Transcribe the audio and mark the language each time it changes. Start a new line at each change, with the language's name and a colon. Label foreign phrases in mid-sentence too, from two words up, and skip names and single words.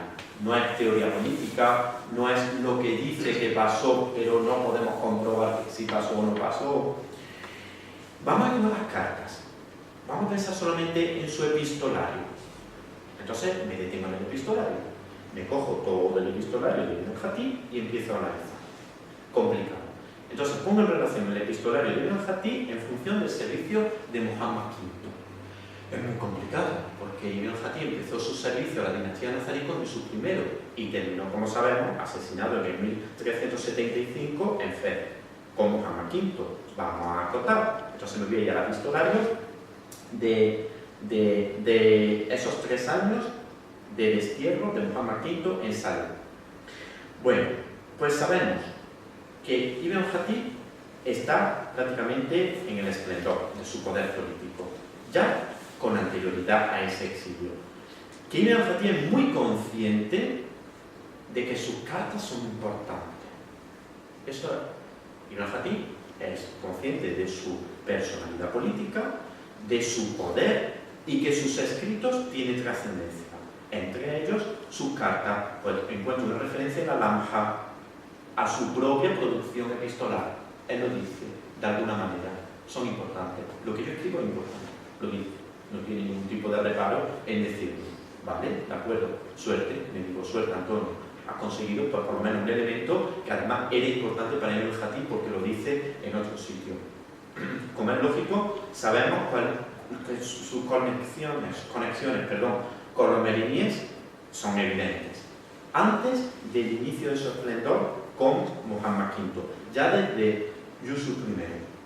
Spanish: No es teoría política, no es lo que dice que pasó, pero no podemos comprobar si pasó o no pasó. Vamos a ir a las cartas. Vamos a pensar solamente en su epistolario. Entonces me detengo en el epistolario. Me cojo todo el epistolario de Ibn al-Khatib y empiezo a analizar. Complicado. Entonces pongo en relación el epistolario de Ibn al-Khatib en función del servicio de Muhammad V. Es muy complicado, porque Ibn al-Khatib empezó su servicio a la dinastía nazarí con Jesús I y terminó, como sabemos, asesinado en el 1375 en Fez, con Muhammad V. Vamos a acotar. Entonces me voy a ir al epistolario de esos 3 años de destierro de Muhammad V en Salem. Bueno, pues sabemos que Ibn al-Khatib está prácticamente en el esplendor de su poder político, ya con anterioridad a ese exilio. Que Ibn al-Khatib es muy consciente de que sus cartas son importantes. Eso es. Ibn al-Khatib es consciente de su personalidad política, de su poder y que sus escritos tienen trascendencia. Entre ellos, sus cartas, pues encuentro una referencia en la Lamja a su propia producción epistolar. Él lo dice, de alguna manera, son importantes. Lo que yo escribo es importante, lo dice. No tiene ningún tipo de reparo en decirlo. ¿Vale? ¿De acuerdo? Suerte, me digo, suerte, Antonio. Has conseguido pues, por lo menos un elemento que además era importante para Ibn al-Khatib porque lo dice en otro sitio. Como es lógico, sabemos que sus conexiones con los meriníes son evidentes. Antes del inicio de su esplendor con Muhammad V, ya desde Yusuf I.